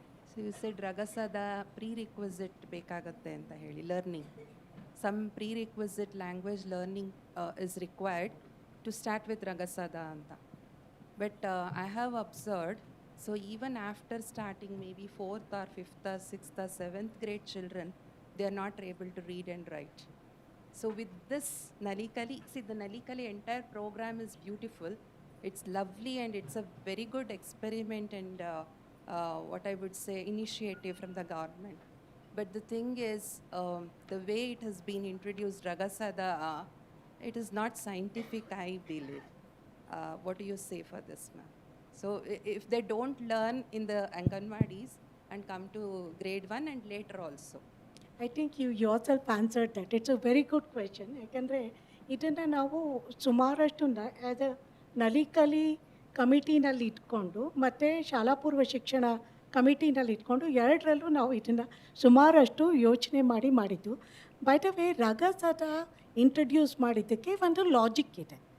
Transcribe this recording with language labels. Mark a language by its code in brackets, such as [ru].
[en] so you said ರಗಸದ prerequisite [kn] ಬೇಕಾಗತ್ತೆ ಅಂತ ಹೇಳಿ [en] Learning. Some prerequisite language learning is required to start with ರಗಸದ ಅಂತ. But I have observed, so even after starting maybe 4th or 5th or 6th or 7th grade children, they are not able to read and write. So with this Nalikali, see the Nalikali entire program is beautiful. It's lovely and it's a very good experiment and what I would say initiative from the government. But the thing is, the way it has been introduced, Ragasada, it is not scientific, I believe. What do you say for this, ma'am? So if they don't learn in the Anganwadis and come to grade 1 and later also. I think you yourself answered that. It's a very good question. [kn] ಯಾಕಂದರೆ ಇದನ್ನು ನಾವು ಸುಮಾರಷ್ಟು as a Nali Kali ಕಮಿಟಿನಲ್ಲಿ ಇಟ್ಕೊಂಡು ಮತ್ತು ಶಾಲಾ ಪೂರ್ವ ಶಿಕ್ಷಣ ಕಮಿಟಿನಲ್ಲಿ ಇಟ್ಕೊಂಡು ಎರಡರಲ್ಲೂ ನಾವು ಇದನ್ನು ಸುಮಾರಷ್ಟು ಯೋಚನೆ ಮಾಡಿದ್ದು. [en] by the way [kn] ರಗಸದ ಇಂಟ್ರಡ್ಯೂಸ್ ಮಾಡಿದ್ದಕ್ಕೆ ಒಂದು ಲಾಜಿಕ್ ಇದೆ.